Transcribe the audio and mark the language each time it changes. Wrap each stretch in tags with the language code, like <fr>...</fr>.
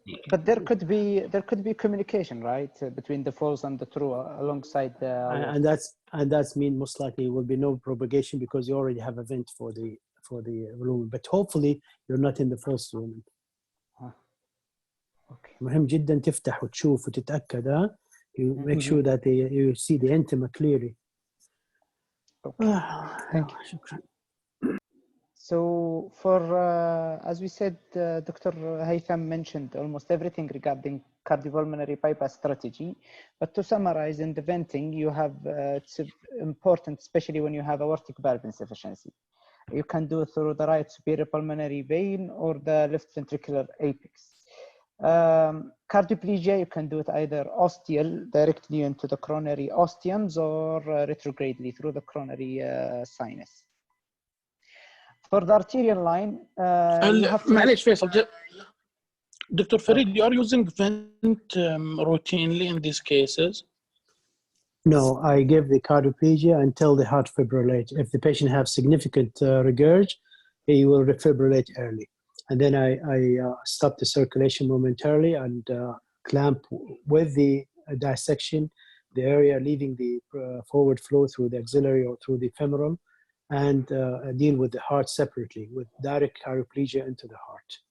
<en>But there could be communication, right, between the false and the true alongside the. And that's mean most likely will be no propagation because you already have a vent for the lumen. But hopefully you're not in the false lumen.</en> <ar>مهم جدا تفتح وتشوف وتتأكد.</ar> <en>You make sure that you see the intima clearly. Thank you.</en> <ar>شكرا.</ar> <en>So for, as we said, Dr. Haytham mentioned almost everything regarding cardiopulmonary bypass strategy. But to summarize, in the venting, you have, it's important, especially when you have aortic valve insufficiency. You can do it through the right superior pulmonary vein or the left ventricular apex. Cardioplegia, you can do it either ostial, directly into the coronary ostiums, or retrogradely through the coronary sinus. For the arterial line, you have to</en> <ar>معلش فيصل, Dr.</ar> <en>Farid, you are using vent routinely in these cases? No, I give the cardioplegia until the heart fibrillates. If the patient has significant regurg, he will refibrillate early. And then I stop the circulation momentarily and clamp with the dissection the area leaving the forward flow through the axillary or through the femoral, and deal with the heart separately with direct cardioplegia into the heart.</en>